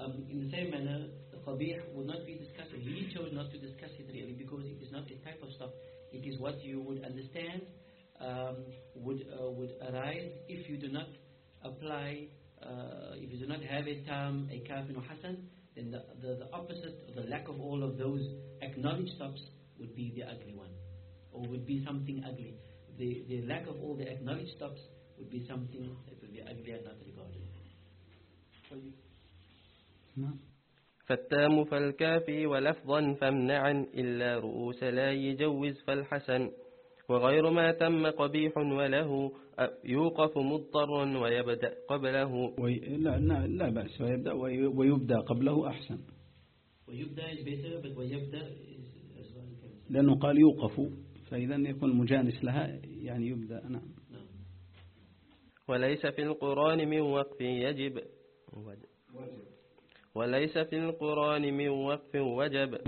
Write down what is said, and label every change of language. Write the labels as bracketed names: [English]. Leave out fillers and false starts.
[English] In the same manner, the qabih would not be discussed, he chose not to discuss it really, because it is not a type of stuff, it is what you would understand, would arise if you do not apply, if you do not have a tam, a kaf, and a hasan, then the opposite, the lack of all of those acknowledged stuffs would be the ugly one. Or would be something ugly. The lack of all the acknowledged stops would be something that would be ugly and not regarded. [Arabic] فالتام فالكافي ولفظا فامنعا إلا رؤوس لا يجوز فالحسن وغير ما تم قبيح وله يوقف مضطر ويبدأ قبله لا بأس ويبدأ ويبدأ قبله أحسن [English] ويبدأ is better but ويبدأ [Arabic] لأنه قال يوقف فإذا يكون مجانس لها يعني يبدأ, نعم. وليس في القرآن من وقف يجب. وليس في القرآن من وقف وجب.